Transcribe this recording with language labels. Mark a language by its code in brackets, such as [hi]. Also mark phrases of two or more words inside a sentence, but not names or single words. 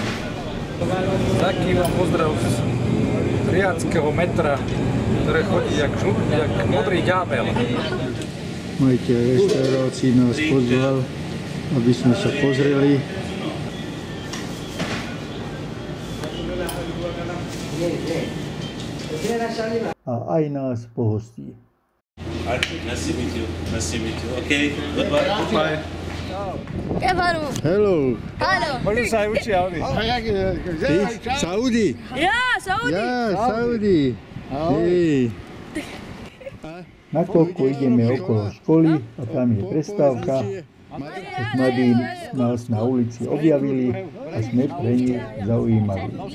[sk] Taký vám pozdrav z riadského metra, ktoré chodí jak modrý ďábel. Majiteľ reštaurácií nás pozval, aby sme sa pozreli. A aj nás pohostí. [en] Nice to meet you. Nice to meet you. Okay, goodbye. Bye. Hello. Hallo. [sk] Možno sa aj učia oni. Ty? Saudi? Ja, Saudi. Ja, Saudi. Hej. Nakoľko ideme okolo školy a tam je prestávka, tak mladí nás na ulici objavili a sme pre nich zaujímaví.